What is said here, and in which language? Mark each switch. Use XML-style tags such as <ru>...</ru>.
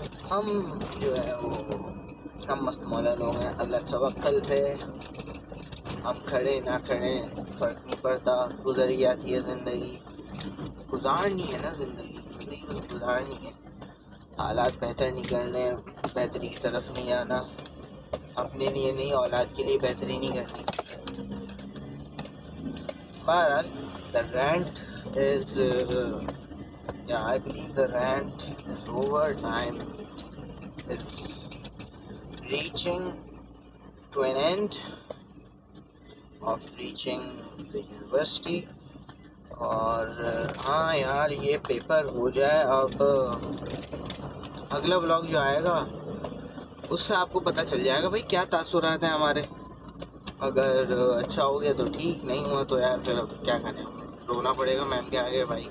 <hi>हम जो है वो हम मस्त मौला लोग हैं, अल्लाह तवक्कल पे हम खड़े ना खड़े फ़र्क नहीं पड़ता, गुजर जाती है ज़िंदगी, गुजारनी है ना ज़िंदगी बस गुजारनी है। हालात बेहतर नहीं करने, बेहतरी की तरफ नहीं आना, अपने लिए नहीं औलाद के लिए बेहतरी नहीं करनी। बहरहाल</hi> <en>The rant is yeah, I believe the rant is over, time is reaching to an end of reaching the university।</en> <hi>और हाँ यार, ये पेपर हो जाए अब अगला व्लॉग जो आएगा उससे आपको पता चल जाएगा भाई क्या तासुरात हैं हमारे। अगर अच्छा हो गया तो ठीक, नहीं हुआ तो यार फिर अब क्या करें, रोना पड़ेगा मैम के आगे भाई।</hi>